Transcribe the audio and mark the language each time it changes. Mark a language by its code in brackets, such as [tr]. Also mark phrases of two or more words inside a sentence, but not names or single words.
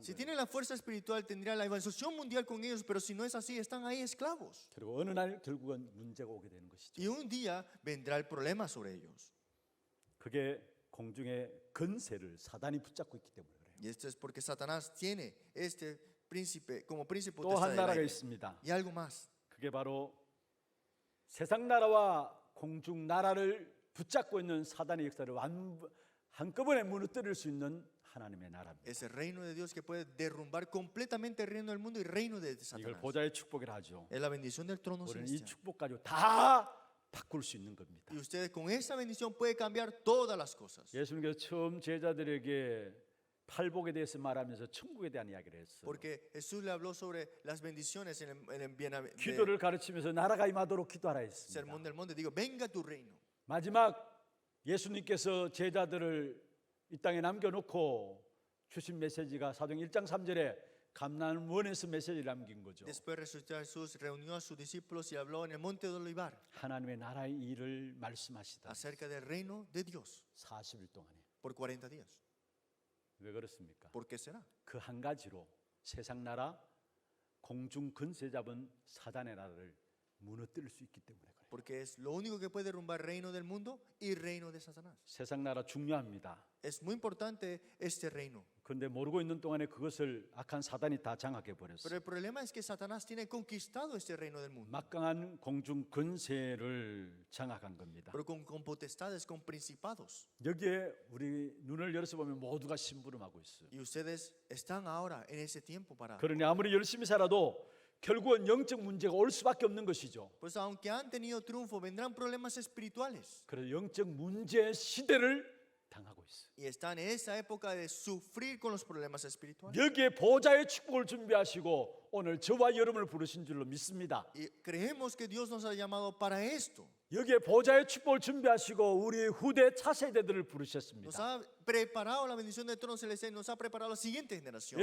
[es] Si [ko] 거예요. [es] tienen la fuerza espiritual, tendría la evangelización mundial con ellos, pero si no es así, están ahí esclavos. [ko] 그리고 어느 날 결국은 문제가 오게 되는 것이죠. [es] Y un día vendrá el problema sobre ellos. [ko] 그게 공중의 근세를 사단이 붙잡고 있기 때문에 그래요. [es] Y esto es porque Satanás tiene este príncipe como príncipe [ko] 또 한 [es] potestad del [ko] 나라가 [es] aire. [ko] 있습니다. [es] Y algo más. [ko] 그게 바로 세상 나라와 공중 나라를 붙잡고 있는 사단의 역사를 한꺼번에 무너뜨릴 수 있는 하나님의 나라입니다. [es] Es el reino de Dios que puede derrumbar completamente el reino del mundo y el reino de [ko] 이걸 [es] Satanás. [ko] 보좌의 축복이라 하죠. [es] Es la bendición del trono [ko] 우리는 이 [es] celestial. [ko] 축복 가지고 다 바꿀 수 있는 겁니다. [es] Y ustedes con esa bendición puede cambiar todas las cosas. [ko] 예수님께서 처음 제자들에게 팔복에 대해서 말하면서 천국에 대한 이야기를 했어요. [es] Porque Jesús le habló sobre las bendiciones en el [ko] 기도를 가르치면서 나라가 임하도록 기도하라 했습니다. [es] sermón del monte. Digo, venga tu reino. [ko] 마지막 예수님께서 제자들을 이 땅에 남겨놓고 주신 메시지가 사도행 1장 3절에 감난원에서 메시지를 남긴 거죠. [es] Después resucitó Jesús, reunió a sus discípulos y habló en el monte de Olivar [ko] 하나님의 나라의 일을 말씀하시다. [es] acerca del reino de Dios [ko] 40일 동안에. [es] por 40 días. [ko] 왜 그렇습니까? [es] ¿Por qué será? [ko] 그 한 가지로 세상 나라 공중 근세 잡은 사단의 나라를 무너뜨릴 수 있기 때문에 그래요. [es] Porque es lo único que puede derrumbar reino del mundo y reino de Satanás. [ko] 세상 나라 중요합니다. [es] Es muy importante este reino. [ko] 그런데 모르고 있는 동안에 그것을 악한 사단이 다 장악해 [es] Pero [ko] 버렸어요. [es] el problema es que Satanás tiene conquistado este reino del mundo. [ko] 막강한 공중 근세를 장악한 겁니다. [es] Pero con potestades, con principados. [ko] 여기에 우리 눈을 열어서 보면 모두가 심부름하고 있어요. [es] Y ustedes están ahora en ese tiempo para... [ko] 그러니 아무리 열심히 살아도 결국은 영적 문제가 올 수밖에 없는 것이죠. [es] Pues aunque han tenido triunfo, vendrán problemas espirituales. [ko] 그래서 영적 문제 시대를 당하고 있어요. [es] Y están en esa época de sufrir con los problemas espirituales. [ko] 여기에 보좌의 축복을 준비하시고 오늘 저와 여러분을 부르신 줄로 믿습니다. [es] Y creemos que Dios nos ha llamado para esto. [ko] 여기에 보좌의 축복을 준비하시고 우리 후대 차세대들을 [es] Nos [ko] 부르셨습니다. [es] ha preparado la bendición del trono celestial y nos ha preparado la siguiente generación.